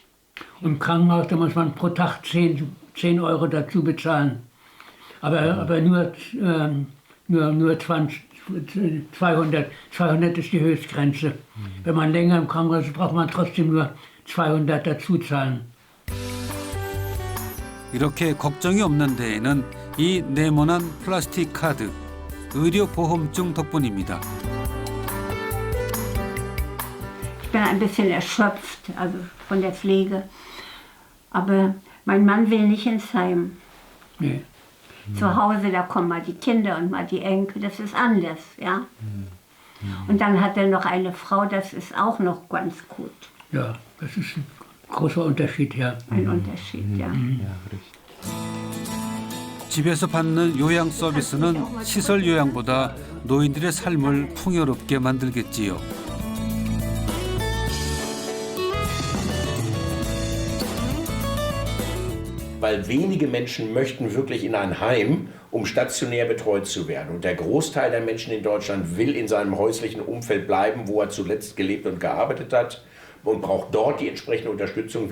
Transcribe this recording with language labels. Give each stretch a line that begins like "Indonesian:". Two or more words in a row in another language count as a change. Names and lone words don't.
German: Im Krankenhaus, da muss man pro Tag 10 Euro dazu bezahlen. Aber nur 200 ist die Höchstgrenze. Wenn man länger im Krankenhaus ist, braucht man trotzdem nur 200 dazu zahlen.
Korean: 이렇게 걱정이 없는 데에는 이 네모난 플라스틱 카드, 의료보험증 덕분입니다.
German: Ich bin ein bisschen erschöpft, also von der Pflege. Aber mein Mann will nicht ins Heim. Nee. Zu Hause, da kommen mal die Kinder und mal die Enkel, das ist anders, ja. Und dann hat er noch eine Frau, das ist auch noch ganz gut. Ja, das ist ein großer Unterschied, ja. Ein Unterschied, ja.
Korean: 집에서 받는 요양 서비스는 시설 요양보다 노인들의 삶을 풍요롭게 만들겠지요.
German: Weil wenige Menschen möchten wirklich in ein Heim, um stationär betreut zu werden. Und der Großteil der Menschen in Deutschland will in seinem häuslichen Umfeld bleiben, wo er zuletzt gelebt und gearbeitet hat und braucht dort die entsprechende Unterstützung.